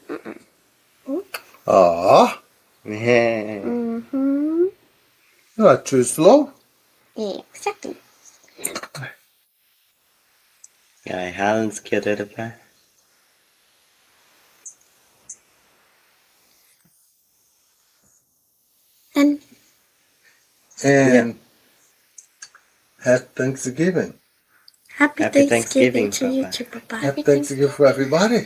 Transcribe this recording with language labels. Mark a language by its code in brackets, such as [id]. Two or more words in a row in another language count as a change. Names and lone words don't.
[en] Ah, Mm-hmm. you are too slow. Exactly. [no] Jeg har en skjøtte det på. [en] And And have Thanksgiving. Happy Happy Thanksgiving Thanksgiving, to you Papa. too, Papa. Have Thanksgiving for everybody.